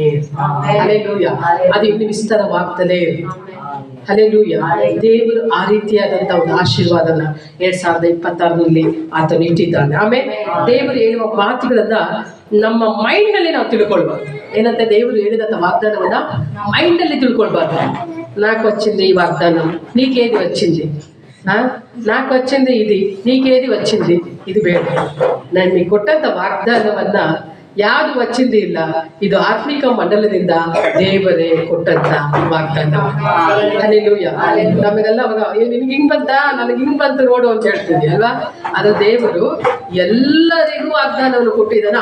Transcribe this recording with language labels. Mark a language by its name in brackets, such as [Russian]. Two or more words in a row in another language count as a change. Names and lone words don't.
[Kannada] ಹಲ್ಲೆಲೂಯಾ. ಅದು ಇನ್ನು ವಿಸ್ತಾರವಾಗ್ತಾನೆ. ಹಲ್ಲೆಲೂಯಾ. ದೇವರು ಆ ರೀತಿಯಾದಂತಹ ಒಂದು ಆಶೀರ್ವಾದನ 2026ರಲ್ಲಿ ಆತನು ಇಟ್ಟಿದ್ದಾನೆ. ಆಮೇಲೆ ದೇವರು ಹೇಳುವ ಮಾತುಗಳನ್ನ ನಮ್ಮ ಮೈಂಡ್ ನಲ್ಲಿ ನಾವು ತಿಳ್ಕೊಳ್ಬಾರ್ದು. ಏನಂತ? ದೇವರು ಹೇಳಿದಂತ ವಾಗ್ದಾನವನ್ನ ಮೈಂಡ್ ಅಲ್ಲಿ ತಿಳ್ಕೊಳ್ಬಾರ್ದು. [Telugu] నాకు వచ్చింది ఈ వాగ్దానం, నీకేది వచ్చింది? నాకు వచ్చింది ఇది, నీకేది వచ్చింది? [Kannada] ಇದು ಬೇಡ. ನಾನು మీకు ಕೊಟ್ಟಂತ ವಾಗ್ದಾನವನ್ನ ಯಾವುದು వచ్చింది ಇಲ್ಲ, ಇದು ಆತ್ಮಿಕ ಮಂಡಲದಿಂದ ದೇವರೇ ಕೊಟ್ಟಂತ ವಾಗ್ದಾನ. ಹಲ್ಲೆಲೂಯಾ. ನಮಗೆಲ್ಲ ಅವಾಗ ನಿನ್ಗೆ ಹಿಂಗ್ ಬಂತ, ನನಗೆ ಹಿಂಗ್ ಬಂತು ನೋಡು ಅಂತ ಹೇಳ್ತೀವಿ ಅಲ್ವಾ? ಅದು ದೇವರು ಎಲ್ಲರಿಗೂ ವಾಗ್ದಾನವನ್ನು ಕೊಟ್ಟಿದ್ದಾನೆ.